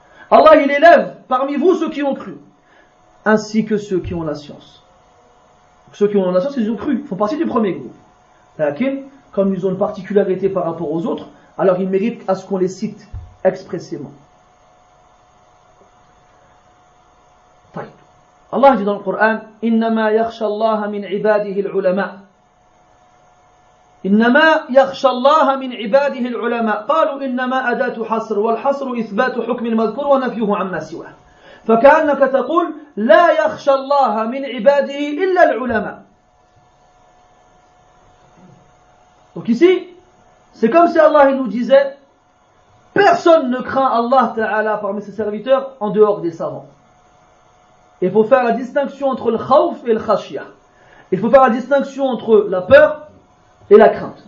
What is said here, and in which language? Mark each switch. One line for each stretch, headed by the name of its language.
French: Allah il élève parmi vous ceux qui ont cru, ainsi que ceux qui ont la science. Ceux qui ont la science, ils ont cru, ils font partie du premier groupe. Lakin, comme ils ont une particularité par rapport aux autres, alors ils méritent à ce qu'on les cite expressément. Allah dit dans le Coran,
Arabic: إنما يخشى الله من عباده العلماء. إنما يخشى الله من عباده العلماء. قالوا إنما أداة حصر والحصر إثبات حكم المذكور ونفيه عما سواه. فكأنك تقول لا يخشى الله من عباده إلا العلماء.
French: Donc ici, c'est comme si Allah il nous disait, personne ne craint Allah Ta'ala parmi ses serviteurs en dehors des savants. Il faut faire la distinction entre le khawf et le khashiyah. Il faut faire la distinction entre la peur et la crainte.